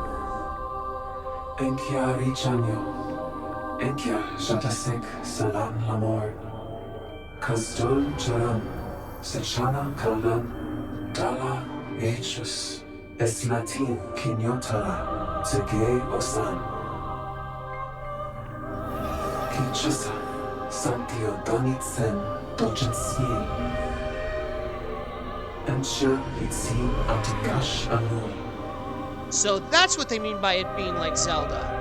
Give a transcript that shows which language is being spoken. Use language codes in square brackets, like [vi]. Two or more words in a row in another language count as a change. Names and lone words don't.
[en] Enkia Chanyo Enkia Shatasek Salam Lamor Kazdol Charam Sechana Kalan Dala Echus Eslatin Kinyotara Sege Osam Kinshasa Santio Donitsen Dojensien So that's what they mean by it being like Zelda.